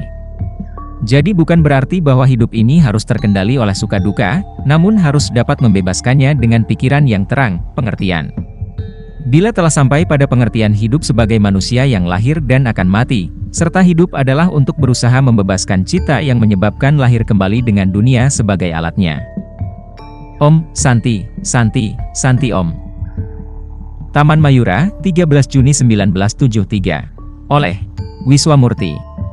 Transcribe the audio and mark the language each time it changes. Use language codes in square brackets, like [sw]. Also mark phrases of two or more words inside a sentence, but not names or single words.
[id] Jadi bukan berarti bahwa hidup ini harus terkendali oleh suka duka, namun harus dapat membebaskannya dengan pikiran yang terang, pengertian. Bila telah sampai pada pengertian hidup sebagai manusia yang lahir dan akan mati, serta hidup adalah untuk berusaha membebaskan cita yang menyebabkan lahir kembali dengan dunia sebagai alatnya. Om Santi, Santi, Santi Om. Taman Mayura, 13 Juni 1973. Oleh Wiswamurti.